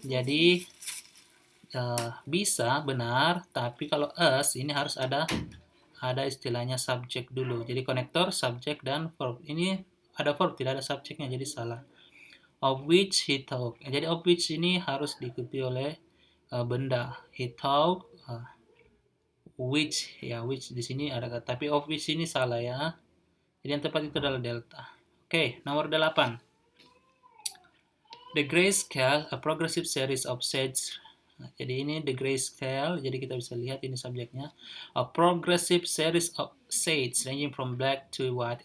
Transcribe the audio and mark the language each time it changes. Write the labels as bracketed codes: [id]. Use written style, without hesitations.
[id] Jadi bisa benar, tapi kalau ini harus ada istilahnya subjek dulu. Jadi konektor, subjek dan verb. Ini ada verb, tidak ada subjeknya, jadi salah. [en] Of which he talk. [id] Jadi of which ini harus diikuti oleh benda. He talk which ya, which di sini ada kata, tapi of which ini salah ya. Jadi yang tepat itu adalah delta. Oke, nomor 8. [en] The grayscale, a progressive series of shades. [id] Jadi ini the grayscale, jadi kita bisa lihat ini subjeknya. [en] A progressive series of shades ranging from black to white.